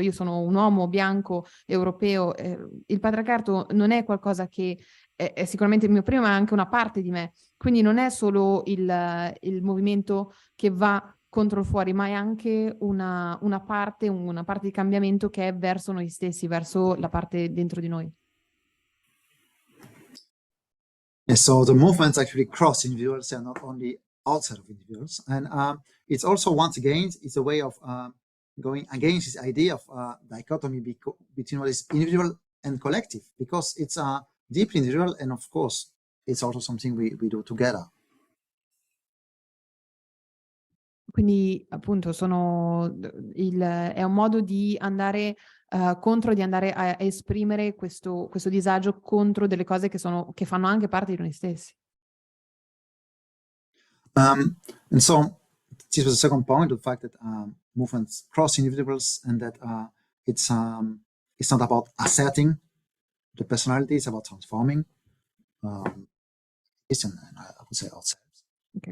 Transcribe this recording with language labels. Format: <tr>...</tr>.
<it>Io sono un uomo bianco europeo, il patriarcato non è qualcosa che è sicuramente il mio primo, ma è anche una parte di me. Quindi non è solo il movimento che va contro il fuori, ma è anche una parte di cambiamento che è verso noi stessi, verso la parte dentro di noi.</it> <en>And so the movements actually cross individuals and not only outside of individuals. And it's also, once again, it's a way of going against this idea of dichotomy between what is individual and collective, because it's deeply individual, and of course, it's also something we do together.</en> <it>Quindi appunto è un modo di andare contro, di andare a esprimere questo disagio contro delle cose che fanno anche parte di noi stessi.</it> <en>And so this was the second point, the fact that movements cross individuals, and that it's not about asserting the personality, it's about transforming and I would say ourselves. Okay.</en>